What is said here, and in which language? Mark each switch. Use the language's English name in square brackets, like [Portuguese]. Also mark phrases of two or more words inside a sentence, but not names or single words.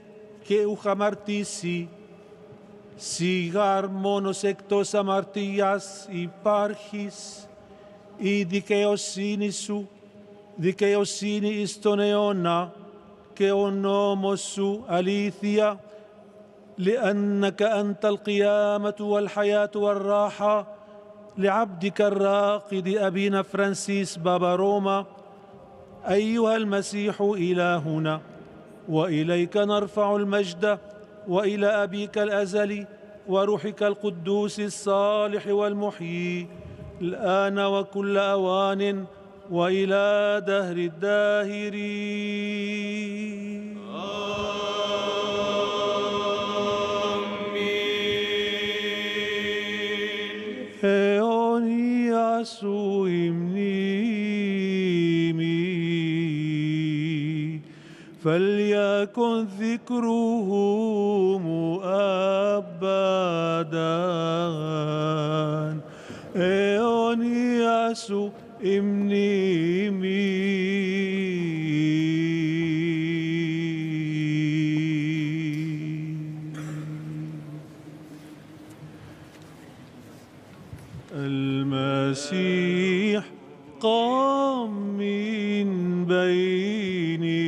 [Greek] και ουκ αμαρτήσει, σιγάρ μόνος εκτός αμαρτίας υπάρχεις, η δικαιοσύνη σου, δικαιοσύνη εις τον αιώνα και ο νόμος σου αλήθεια, [Arabic] لأنك أنت القيامة والحياة والراحة لعبدك الراقد أبينا فرانسيس بابا روما أيها المسيح إلهنا، وإليك نرفع المجد وإلى أبيك الأزلي وروحك القدوس الصالح والمحيي الآن وكل أوان وإلى دهر الداهرين. [Greek] αιώνια σου η μνήμη, [Arabic] فليكن ذكره أبدا. [Greek] αιώνια σου η μνήμη. [Arabic] المسيح قام من بين